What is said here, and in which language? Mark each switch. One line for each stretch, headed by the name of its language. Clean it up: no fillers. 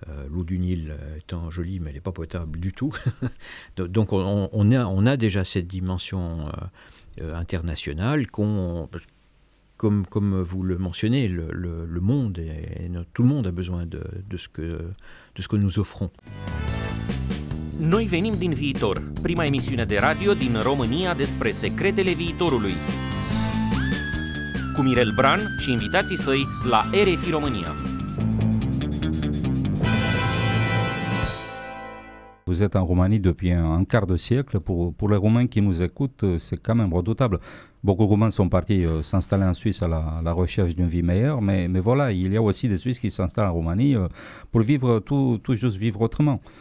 French: L'eau du Nil étant jolie, mais elle n'est pas potable du tout. Donc on a déjà cette dimension internationale comme vous le mentionnez, le monde, tout le monde a besoin de ce que nous offrons.
Romanian: Noi venim din viitor, prima emisiune de radio din România despre secretele viitorului. Cu Mirel Bran și invitații săi la RFI România.
French: Vous êtes en Roumanie depuis un quart de siècle. Pour les Roumains qui nous écoutent, c'est quand même redoutable. Beaucoup de Roumains sont partis s'installer en Suisse à la recherche d'une vie meilleure, mais voilà, il y a aussi des Suisses qui s'installent en Roumanie pour vivre tout juste vivre autrement.